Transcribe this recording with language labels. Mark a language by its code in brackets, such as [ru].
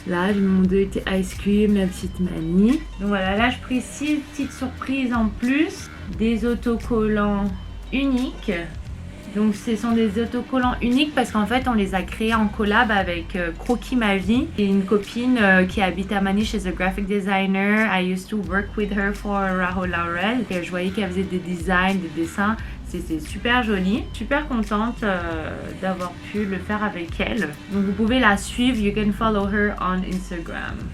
[fr] Là, j'ai mis mon 2 ice cream, la petite manie. Donc voilà, là, je pris 6 petites surprises en plus. Des autocollants uniques. Donc ce sont des autocollants uniques parce qu'en fait on les a créés en collab avec Croquis Ma Vie. Et une copine qui habite à Manille, [en] she's a graphic designer. I used to work with her for Rahul Laurel. [fr] Et je voyais qu'elle faisait des designs, des dessins. C'était super joli. Super contente d'avoir pu le faire avec elle. Donc vous pouvez la suivre. [en] You can follow her on Instagram.